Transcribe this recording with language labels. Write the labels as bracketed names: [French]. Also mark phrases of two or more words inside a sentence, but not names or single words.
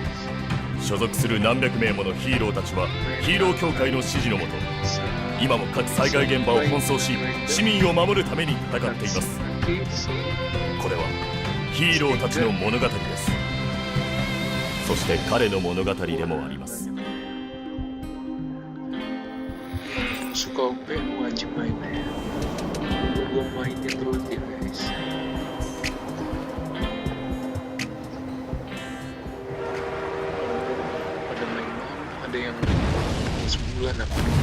[Japanese] 所属する何百名ものヒーローたちはヒーロー協会の指示のもと今も各災害現場を奔走し市民を守るために戦っています。これはヒーローたちの物語です。そして彼の物語でもあります。 [Indonesian] Suka OP wajib main ya. Gua mainin rutin guys. Ada main malam, ada yang semua bulan apa?